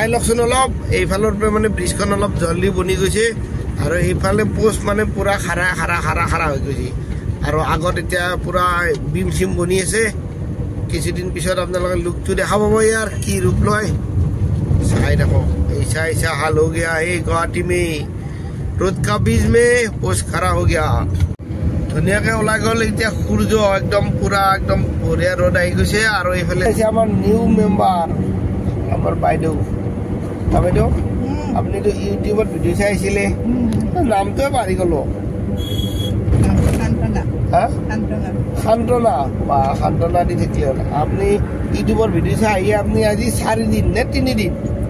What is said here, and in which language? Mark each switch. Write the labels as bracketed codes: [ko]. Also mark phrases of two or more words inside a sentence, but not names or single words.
[as] লওকচোন অলপ এইফালৰ পৰা মানে ব্ৰিজখন অলপ জলদি বনি গৈছে আৰু এইফালে পোষ্ট মানে পুৰা খাৰা হৈ গৈছে আৰু আগত এতিয়া পুৰা বিম চিম বনি আছে কিছুদিন পিছত আপোনালোকে লুকটো দেখা পাব ইয়াৰ কি ৰূপ লয় চাই দেখো [hi] ऐसा हाल हो गया [as] है गुवाहाटी में रोड का बीच में पोस्ट खड़ा हो गया ধুনীয়াকে ওলাই গ'ল এতিয়া সূৰ্য একদম পুৰা একদম বঢ়িয়া ৰ'দ আহি গৈছে আৰু এইফালে আমাৰ নিউ মেম্বাৰ আমাৰ বাইদেউ আপুনিতো ইউটিউবত ভিডিঅ' চাইছিলে নামটোৱে পাহৰি গ'লো শান্তনা বা শান্তনা দি থাকিলে হ'ল আপুনি ইউটিউবৰ ভিডিঅ' চাই আহি আপুনি আজি 4 দিন নে 3 দিন